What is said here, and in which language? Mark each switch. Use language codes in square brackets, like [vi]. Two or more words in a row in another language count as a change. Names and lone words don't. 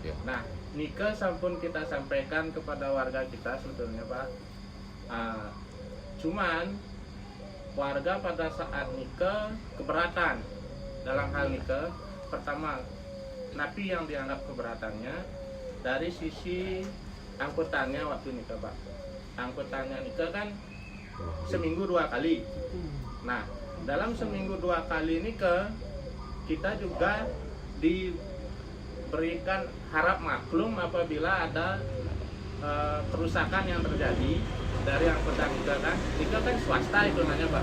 [id] Nah Nika sampun kita sampaikan kepada warga kita sebetulnya Pak. Cuman warga pada saat nika keberatan dalam hal nika. Pertama, napi yang dianggap keberatannya dari sisi angkutannya waktu nika Pak. Angkutannya nika kan seminggu 2 kali. Nah, dalam seminggu 2 kali nika kita juga diberikan harap maklum apabila ada kerusakan yang terjadi dari angkutan Nika kan swasta itu namanya Pak.